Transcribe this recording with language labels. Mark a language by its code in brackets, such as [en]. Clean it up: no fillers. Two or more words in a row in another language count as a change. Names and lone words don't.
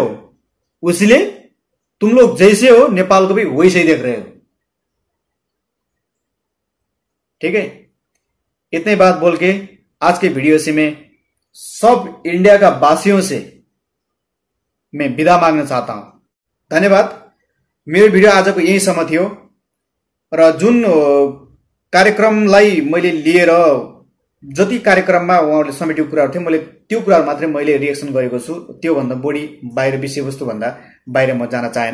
[hi] इसलिए तुम लोग जैसे हो नेपाल को भी वैसे ही देख रहे हो, ठीक है? इतने बात बोल के आज के वीडियो से मैं सब इंडिया का वासियों से मैं विदा माग्न चाहता हूं। धन्यवाद। [ne] मेरो भिडियो आजको यहीसम्म थियो र जुन कार्यक्रमलाई मैले लिएर जति कार्यक्रममा उहाँहरूले समेटेको कुराहरू थियो, मैले त्यो कुराहरू मात्रै मैले रिएक्सन गरेको छु। त्योभन्दा बढी बाहिर विषयवस्तु भन्दा बाहिर म जान चाहेन।